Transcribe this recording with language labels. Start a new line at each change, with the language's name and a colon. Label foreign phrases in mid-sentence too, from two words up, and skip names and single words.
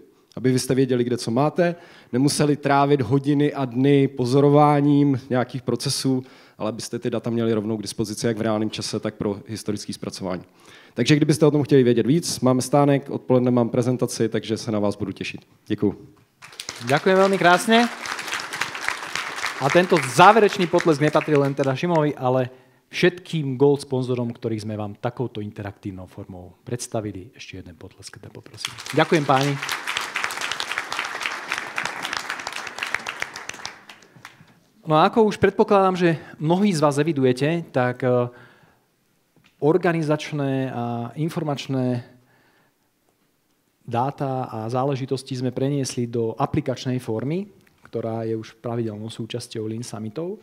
Czech: Aby vy jste věděli, kde co máte, nemuseli trávit hodiny a dny pozorováním nějakých procesů, ale abyste ty data měli rovnou k dispozici jak v reálném čase, tak pro historické zpracování. Takže kdybyste o tom chtěli vědět víc, máme stánek, odpoledne mám prezentaci, takže se na vás budu těšit. Děkuju.
Slovak: Ďakujem veľmi krásne. A tento záverečný potlesk nepatrí len teda Šimovi, ale všetkým Gold sponzorom, ktorých sme vám takouto interaktívnou formou predstavili. Ešte jeden potlesk, teda poprosím. Ďakujem páni. No a ako už predpokladám, že mnohí z vás evidujete, tak organizačné a informačné dáta a záležitosti sme preniesli do aplikačnej formy, ktorá je už pravidelnou súčasťou Lean Summitov.